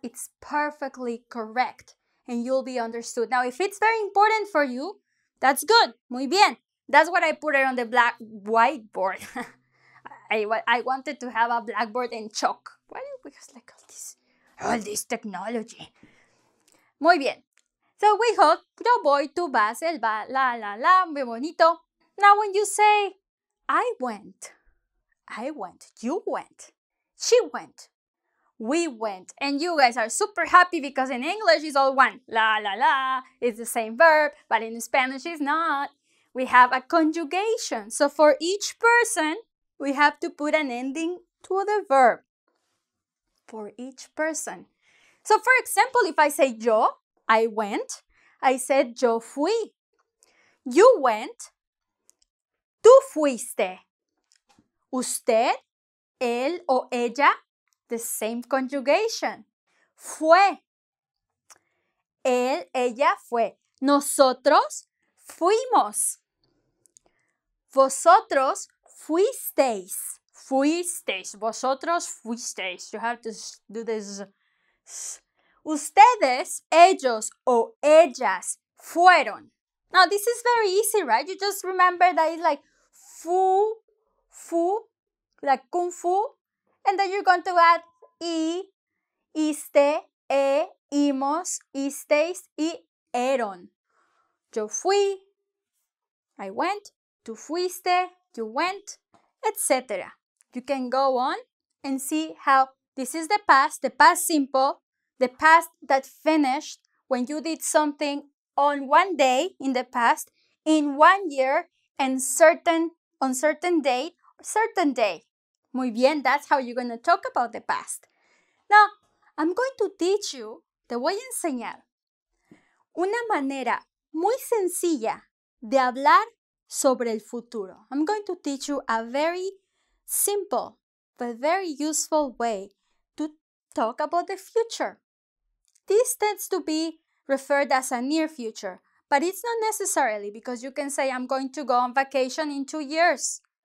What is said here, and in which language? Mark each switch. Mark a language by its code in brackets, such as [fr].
[en] It's perfectly correct and you'll be understood. Now, if it's very important for you, that's good. [es] Muy bien. [en] That's what I put it on the whiteboard. I wanted to have a blackboard and chalk. Why do we have like all this technology? [es] Muy bien. [en] So we hope, [es] yo voy, tú vas, él va, la, muy bonito. [en] Now when you say, I went, you went, she went, we went, and you guys are super happy because in English it's all one. La, it's the same verb, but in Spanish it's not. We have a conjugation. So for each person, we have to put an ending to the verb. For each person. So for example, if I say yo, I went, I said [es] yo fui. [en] You went, [es] tú fuiste. Usted, él o ella, [en] the same conjugation. [es] Fue. Él, ella fue. Nosotros fuimos. Vosotros fuisteis. Fuisteis. Vosotros fuisteis. [en] You have to do this. [es] Ustedes, ellos o ellas fueron. [en] Now this is very easy, right? You just remember that it's like fu, like kung fu, and then you're going to add iste, imos, isteis, y eron. [es] Yo fui, [en] I went, [es] tú fuiste, [en] you went, etc. You can go on and see how this is the past simple, the past that finished when you did something on one day in the past, in 1 year, and on certain date, certain day. [es] Muy bien, [en] that's how you're going to talk about the past. Now, I'm going to teach you, [es] te voy a enseñar una manera muy sencilla de hablar sobre el futuro. [en] I'm going to teach you a very simple but very useful way to talk about the future. This tends to be referred as a near future, but it's not necessarily because you can say I'm going to go on vacation in 2 years.